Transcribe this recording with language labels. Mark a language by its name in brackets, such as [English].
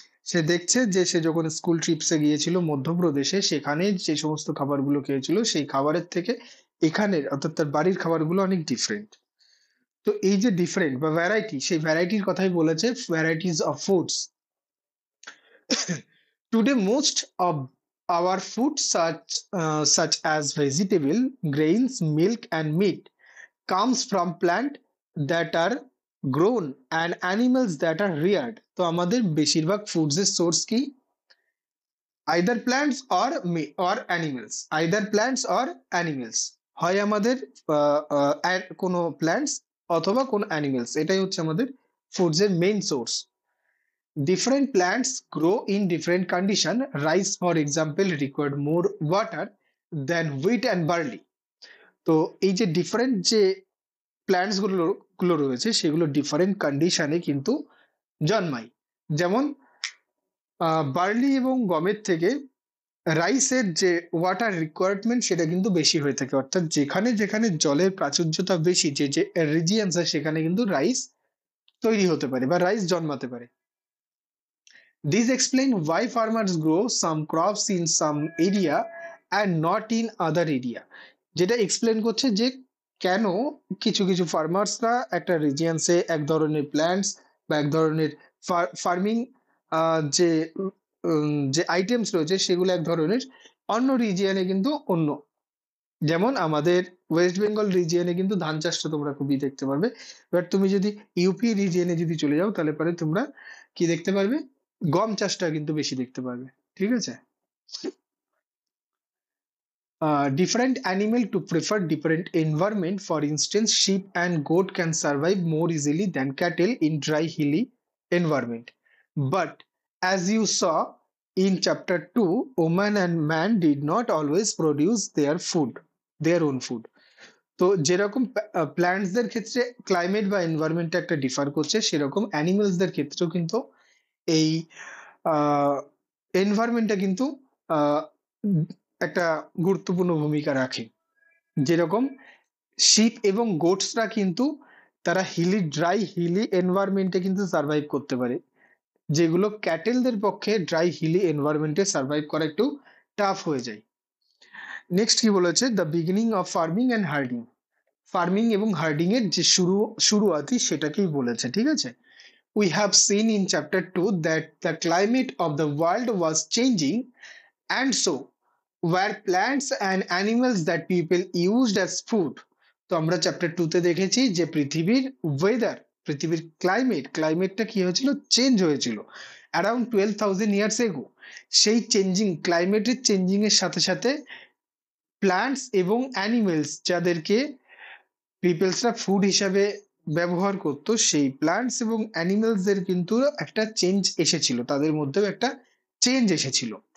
[Bangla] সে দেখছে যে সে যখন স্কুল ট্রিপসে গিয়েছিল মধ্যপ্রদেশে, সেখানে যে সমস্ত খাবারগুলো খেয়েছিল সেই খাবারের থেকে এখানের অর্থাৎ তার বাড়ির খাবারগুলো অনেক ডিফারেন্ট। তো এই যে ডিফারেন্ট বা ভ্যারাইটি, সেই ভ্যারাইটির কথাই বলেছে, [English] Varieties of foods. Today, most of our food, such as vegetable, grains, milk, and meat, comes from plant that are grown and animals that are reared. [Bangla] তো আমাদের বেশিরভাগ ফুডস এর সোর্স কি? [English] either plants or animals, [Bangla] either plants or animals, হয় আমাদের কোনো plants অথবা কোনো অ্যানিমেলস, এটাই হচ্ছে আমাদের ফুডস এর main source. [English] Different plants grow in different condition. Rice, for example, required more water than wheat and barley. [Bangla] তো এই যে ডিফারেন্ট যে প্ল্যান্টস গুলো রয়েছে সেগুলো ডিফারেন্ট কন্ডিশনে কিন্তু জন্মায়। যেমন বার্লি এবং গমের থেকে রাইসের যে ওয়াটার রিকোয়ারমেন্ট সেটা কিন্তু বেশি হয়ে থাকে, অর্থাৎ যেখানে যেখানে জলের প্রাচুর্যতা বেশি, যে যে রিজিয়নস সেখানে কিন্তু রাইস তৈরি হতে পারে বা রাইস জন্মাতে পারে। [English] These explain why farmers grow some crops in some area and not in other area. [Bangla] যেটা এক্সপ্লেন করছে যে কেন কিছু কিছু ফার্মার্সরা একটা রিজিয়ন্সে এক ধরনের প্ল্যান্টস বা এক ধরনের ফার্মিং যে যে আইটেমস রয়েছে সেগুলো এক ধরনের, অন্য রিজিয়নে কিন্তু অন্য। যেমন আমাদের ওয়েস্ট বেঙ্গল রিজিয়নে কিন্তু ধান চাষটা তোমরা খুবই দেখতে পারবে, এবার তুমি যদি ইউপি রিজিয়নে যদি চলে যাও তাহলে পরে তোমরা কি দেখতে পারবে, গম চাষটা কিন্তু বেশি দেখতে পারবে। ঠিক আছে। [English] Different animal to prefer different environment. For instance, sheep and goat can survive more easily than cattle in dry, hilly environment. But as you saw in chapter 2, woman and man did not always produce their own food. [Bangla] তো যেরকম প্ল্যান্টসদের ক্ষেত্রে climate বা environment একটা differ করছে, সেরকম অ্যানিমেলসদের ক্ষেত্রেও কিন্তু এই এনভায়রনমেন্টটা কিন্তু আহ, একটা গুরুত্বপূর্ণ ভূমিকা রাখে। যেরকম শিপ এবং গোটসরা কিন্তু তারা ড্রাই হিলি এনভায়রনমেন্টে কিন্তু সার্ভাইভ করতে পারে, যেগুলো ক্যাটেলদের পক্ষে ড্রাই হিলি এনভায়রনমেন্টে সার্ভাইভ করা একটু টাফ হয়ে যায়। নেক্সট কি বলেছে, [English] The beginning of farming and herding. [Bangla] Farming এবং হার্ডিং এর যে শুরুয়াতি সেটাকেই বলেছে। ঠিক আছে। [English] We have seen in chapter 2 that the climate of the world was changing, and so were plants and animals that people used as food. [Bangla] তো আমরা chapter 2 তে দেখেছি যে পৃথিবীর ওয়েদার, পৃথিবীর ক্লাইমেটটা কি হয়েছিল, চেঞ্জ হয়েছিল অ্যারাউন্ড [English] 12,000 years ago. [Bangla] সেই ক্লাইমেটের চেঞ্জিং এর সাথে সাথে প্ল্যান্টস এবং অ্যানিমেলস যাদেরকে পিপলসরা ফুড হিসাবে ব্যবহার করতো, সেই প্ল্যান্টস এবং অ্যানিমেলসদের কিন্তু একটা চেঞ্জ এসেছিল, তাদের মধ্যেও একটা চেঞ্জ এসেছিল।